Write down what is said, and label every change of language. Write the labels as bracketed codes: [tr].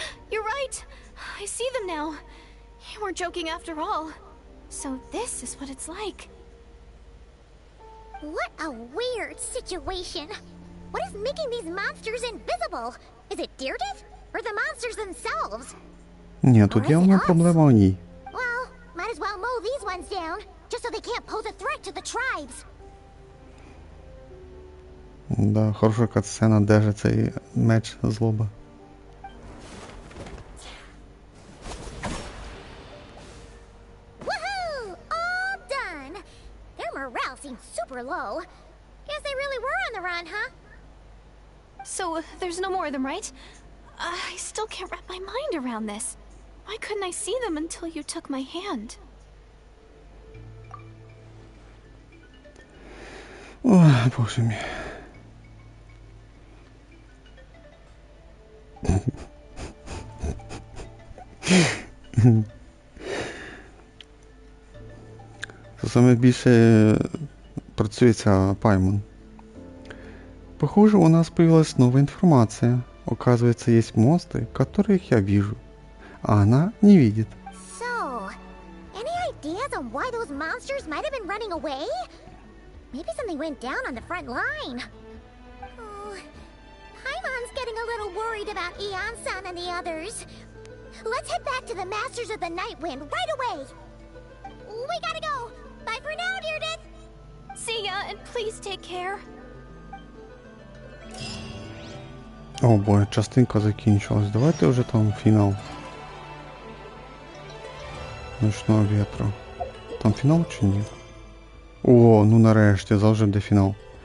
[en] You're right. I see them now. You weren't joking after all. So this is what it's like. What a weird situation. What is making these monsters invisible? Is it Deirdre? Or the monsters themselves? [uk] Ні, тут явно проблема у ній. [en] Well, might as well mow these ones down, just so they can't pose a threat to the tribes. [uk] Да, хороша катсцена, де же цей меч злоба. [en] Woohoo! All done! Their morale seems super low. Guess they really were on the run, huh? So there's no more of them, right? I still can't wrap my mind around this. Why couldn't I see them until you took my hand? [uk] Ой, боже мій. Це саме більше працює ця Паймон. [ru] Похоже, у нас появилась новая информация. Оказывается, есть монстры, которых я вижу, а она не видит. [en] So, any ideas on why those monsters might have been running away? Maybe something went down on the front line. Oh, Paimon's getting a little worried about Eon-san and the others. Let's head back to the Masters of the Night Wind right away. We gotta go. Bye for now, Deirdre. See ya, and please take care. [uk] О боже, частинка закінчилась. Давайте вже там фінал. Ночного вітру. Там фінал чи ні? О, ну нарешті, завжди буде фінал.